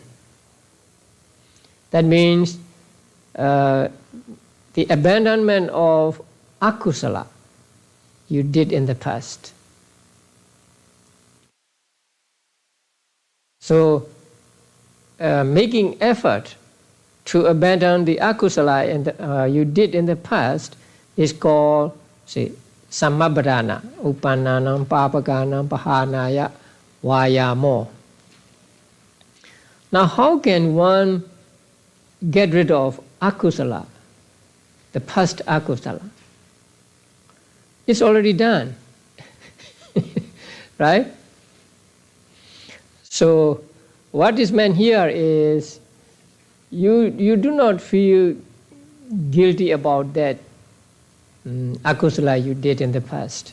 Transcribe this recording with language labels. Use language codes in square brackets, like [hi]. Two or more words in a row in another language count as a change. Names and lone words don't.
[en] That means the abandonment of akusala you did in the past. So making effort to abandon the akusala you did in the past is called, say, Sammapadhana. [pi] Uppannānaṁ pāpakānaṁ pahanaya vāyamo. [en] Now how can one get rid of akusala, the past akusala? It's already done. Right? So what is meant here is you do not feel guilty about that akusala you did in the past.